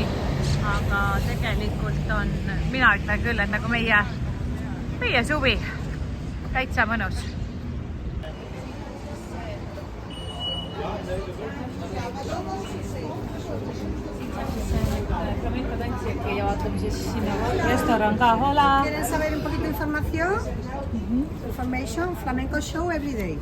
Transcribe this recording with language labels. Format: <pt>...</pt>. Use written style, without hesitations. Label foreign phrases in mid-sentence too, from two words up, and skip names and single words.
<et>Aga tegelikult on, mina ütlen küll, et nagu meie suvi täitsa mõnus. Flamenco tantsijaki ja vaatame siis sinna restoran ka.</et> <es>Hola! ¿Quieren saber un poquito de información?</es> <en>Information, flamenco show every day.</en>